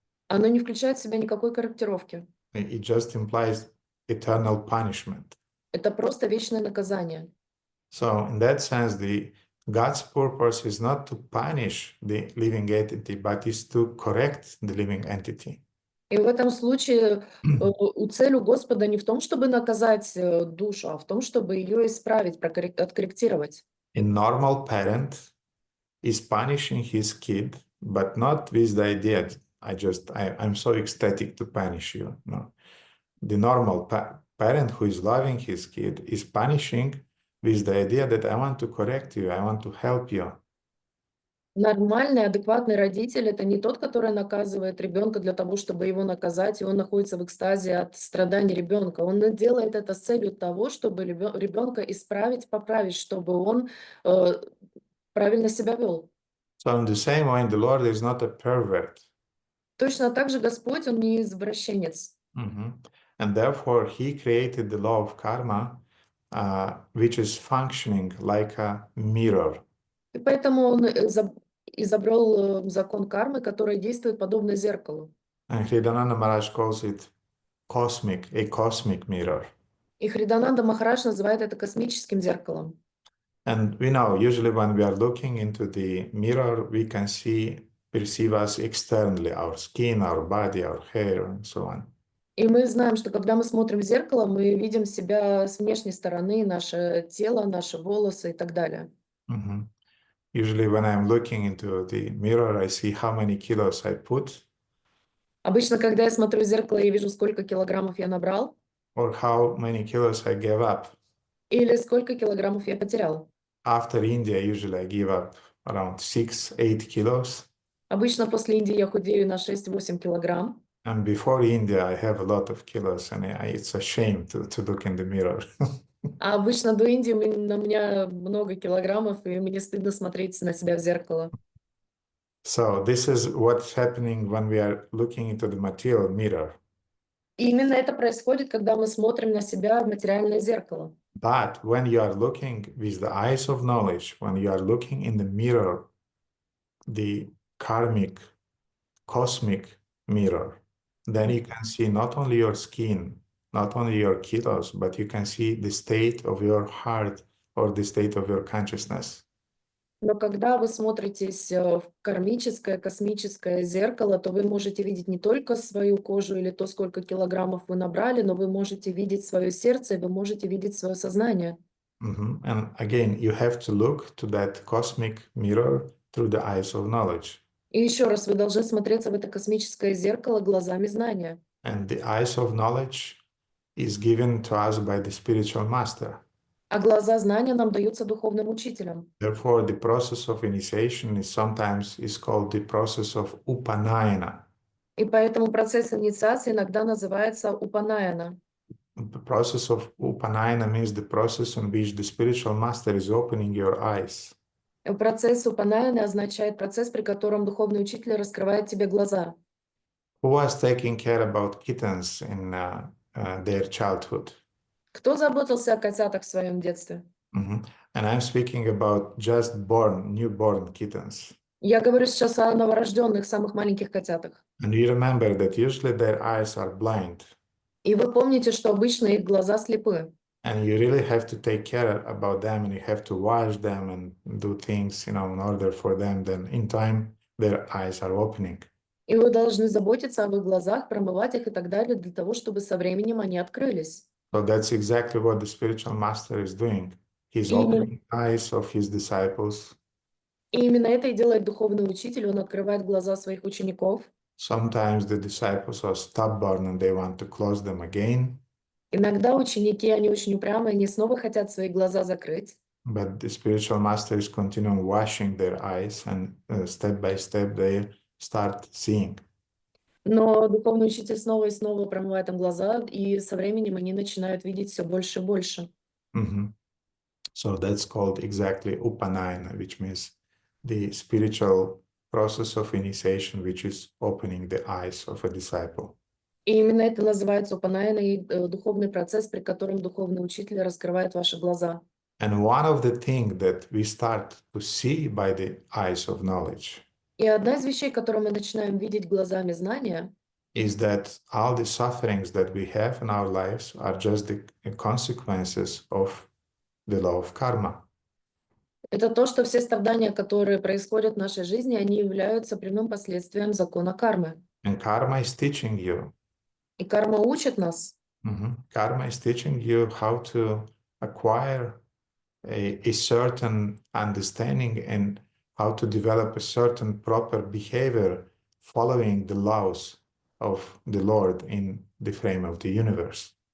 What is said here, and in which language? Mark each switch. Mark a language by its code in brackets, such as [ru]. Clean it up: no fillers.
[ru] оно не включает в себя никакой корректировки. [en] It just implies eternal punishment. [ru] Это просто вечное наказание. [en] So in that sense, God's purpose is not to punish the living entity, but is to correct the living entity. [ru] И в этом случае цель у Господа не в том, чтобы наказать душу, а в том, чтобы ее исправить, откорректировать. [en] A normal parent is punishing his kid, but not with the idea, I'm so ecstatic to punish you. No. The normal parent who is loving his kid is punishing with the idea that I want to correct you, I want to help you. [ru] Нормальный, адекватный родитель — это не тот, который наказывает ребенка для того, чтобы его наказать, и он находится в экстазе от страданий ребенка. Он делает это с целью того, чтобы ребенка исправить, поправить, чтобы он правильно себя вел. [en] So in the same way, the Lord is not a pervert. [ru] Точно так же Господь, Он не извращенец. [en] And therefore, He created the law of karma, which is functioning like a mirror. [ru] И поэтому Он изобрел закон кармы, который действует подобно зеркалу. [en] And Hridayananda Maharaj calls it a cosmic mirror. [ru] И Хридананда Махарадж называет это космическим зеркалом. [en] And we know usually when we are looking into the mirror, we can perceive us externally, our skin, our body, our hair, and so on. [ru] И мы знаем, что когда мы смотрим в зеркало, мы видим себя с внешней стороны, наше тело, наши волосы и так далее. [en] Usually when I'm looking into the mirror, I see how many kilos I put. [ru] Обычно, когда я смотрю в зеркало, я вижу, сколько килограммов я набрал. [en] Or how many kilos I gave up. [ru] Или сколько килограммов я потерял. [en] After India, usually I give up around 6-8 kilos. [ru] Обычно после Индии я худею на 6-8 килограмм. [en] And before India, I have a lot of kilos, and it's a shame to look in the mirror. [ru] А обычно до Индии на меня много килограммов, и мне стыдно смотреть на себя в зеркало. [en] So this is what's happening when we are looking into the material mirror. [ru] И именно это происходит, когда мы смотрим на себя в материальное зеркало. [en] But when you are looking with the eyes of knowledge, when you are looking in the mirror, the karmic, cosmic mirror, then you can see not only your skin, not only your kilos, but you can see the state of your heart or the state of your consciousness. [ru] Но когда вы смотритесь в кармическое, космическое зеркало, то вы можете видеть не только свою кожу или то, сколько килограммов вы набрали, но вы можете видеть свое сердце, и вы можете видеть свое сознание. [en] And again, you have to look to that cosmic mirror through the eyes of knowledge. [ru] И еще раз, вы должны смотреться в это космическое зеркало глазами знания. [en] And the eyes of knowledge is given to us by the spiritual master. [ru] А глаза знания нам даются духовным учителем. [en] Therefore, the process of initiation is sometimes called the process of upanayana. [ru] И поэтому процесс инициации иногда называется упанаяна. [en] The process of upanayana means the process in which the spiritual master is opening your eyes. [ru] Процесс упанаяны означает процесс, при котором духовный учитель раскрывает тебе глаза. [en] Who was taking care about kittens in their childhood? [ru] Кто заботился о котятах в своем детстве? [en] And I'm speaking about just newborn kittens. [ru] Я говорю сейчас о новорожденных, самых маленьких котятах. [en] And you remember that usually their eyes are blind. [ru] И вы помните, что обычно их глаза слепы. [en] And you really have to take care about them, and you have to wash them and do things, in order for them. Then in time, their eyes are opening. [ru] И вы должны заботиться об их глазах, промывать их и так далее, для того, чтобы со временем они открылись. [en] So that's exactly what the spiritual master is doing. He's opening eyes of his disciples. [ru] И именно это и делает духовный учитель. Он открывает глаза своих учеников. [en] Sometimes the disciples are stubborn and they want to close them again. [ru] Иногда ученики, они очень упрямые, они снова хотят свои глаза закрыть. [en] But the spiritual master is continuing washing their eyes, and step by step they start seeing. [ru] Но духовный учитель снова и снова промывает им глаза, и со временем они начинают видеть все больше и больше. [en] So that's called exactly upanayana, which means the spiritual process of initiation, which is opening the eyes of a disciple. [ru] И именно это называется упанаяна, духовный процесс, при котором духовный учитель раскрывает ваши глаза. [en] And one of the things that we start to see by the eyes of knowledge [ru] И одна из вещей, которую мы начинаем видеть глазами знания, [en] is that all the sufferings that we have in our lives are just the consequences of the law of karma. [ru] это то, что все страдания, которые происходят в нашей жизни, они являются прямым последствием закона кармы. [en] And karma is teaching you. [ru] И карма учит нас. [en] Karma is teaching you how to acquire a certain understanding and how to develop a certain proper behavior following the laws of the Lord in the frame of the universe.